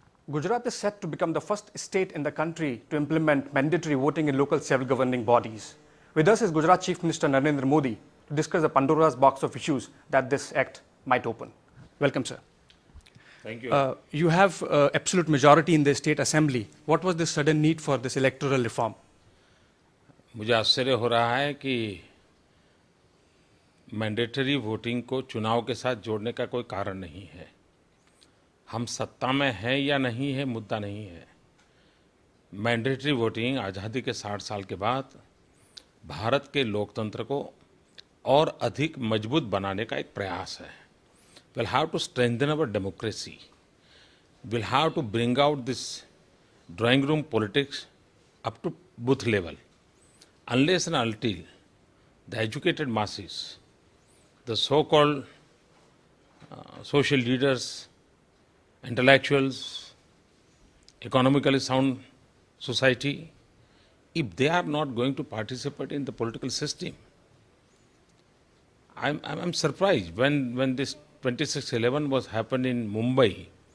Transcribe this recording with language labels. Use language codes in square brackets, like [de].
[en] Gujarat is set to become the first state in the country to implement mandatory voting in local self-governing bodies. With us is Gujarat Chief Minister Narendra Modi to discuss the Pandora's box of issues that this act might open. Welcome, sir. Thank you. You have absolute majority in the state assembly. What was the sudden need for this electoral reform? [hi] मुझे आश्चर्य हो रहा है कि mandatory voting को चुनाव के साथ जोड़ने का कोई कारण नहीं है। हम सत्ता में हैं या नहीं है मुद्दा नहीं है। मैंडेटरी वोटिंग आज़ादी के 60 साल के बाद भारत के लोकतंत्र को और अधिक मजबूत बनाने का एक प्रयास है। [en] We'll have to strengthen our democracy. We'll have to bring out this drawing room politics up to booth level. Unless and until the educated masses, the so-called social leaders, intellectuals, economically sound society, if they are not going to participate in the political system, I'm surprised when this 26/11 was happened in Mumbai.